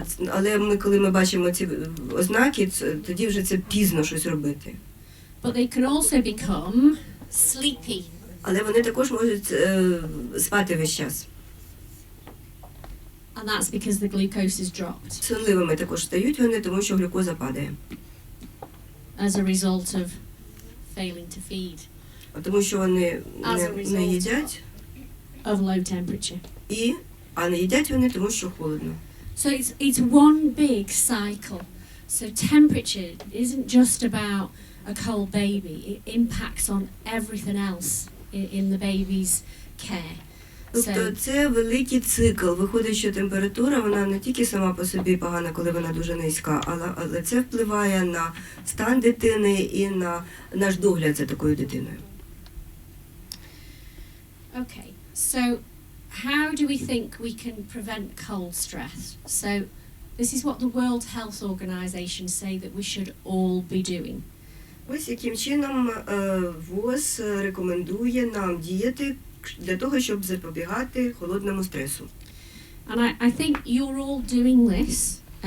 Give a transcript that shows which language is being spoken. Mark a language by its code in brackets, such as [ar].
[uk] Але коли ми бачимо ці ознаки, тоді вже це пізно щось робити. [en] But they can also become sleepy. [uk] Але вони також можуть спати весь час. [en] And that's because the glucose is dropped [uk] Сонливими також стають вони, тому що глюкоза падає. [en] as a result of failing to feed. [uk] Тому що вони не їдять, [en] of low temperature. [uk] А не їдять вони, тому що холодно. [en] So it's one big cycle. So temperature isn't just about a cold baby. It impacts on everything else in the baby's care. [uk] Тобто це великий цикл. Виходить, що температура, вона не тільки сама по собі погана, коли вона дуже низька, але це впливає на стан дитини і на наш догляд за такою дитиною. [en] Okay, so how do we think we can prevent cold stress? So this is what the World Health Organization say that we should all be doing. [uk] Ось яким чином ВОЗ рекомендує нам діяти для того, щоб запобігати холодному стресу. [en] And I think you're all doing this.